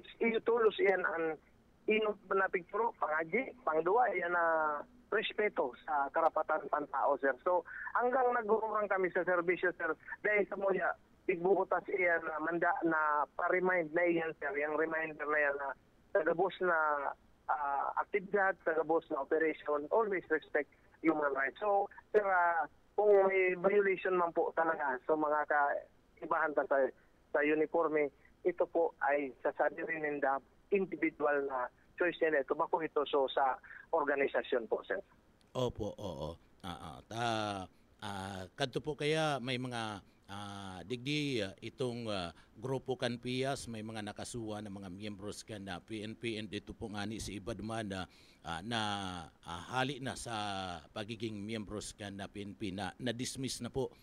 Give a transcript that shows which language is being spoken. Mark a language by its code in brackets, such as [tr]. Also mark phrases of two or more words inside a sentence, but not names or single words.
[bik] Itulos iyan ang inot na pigturo, pangaji, pangduwa, iyan na respeto sa karapatan pantao, sir. So, hanggang nagururang kami sa serbisyo, sir, dahil sa muya, igbukutas iyan na manda na pa-remind na iyan, sir, [tl] yung reminder na yan [bik] na tagabos na aktibidad, tagabos na operation, [en] always respect human rights. [bik] So, [tl] sir, kung may violation man po talaga sa mga kaibahan sa uniforme, ito po ay sasabi rin ng individual na choice nila. Ito ba po ito sa organisasyon po, sir? Opo, oo. [bik] Kadto po kaya may mga digdi itong grupo kan PIAS, may mga nakasuwa na mga miyembros kan na PNP, and ito po nga ni si iba duman na hali na sa pagiging miyembros kan na PNP na dismiss na po.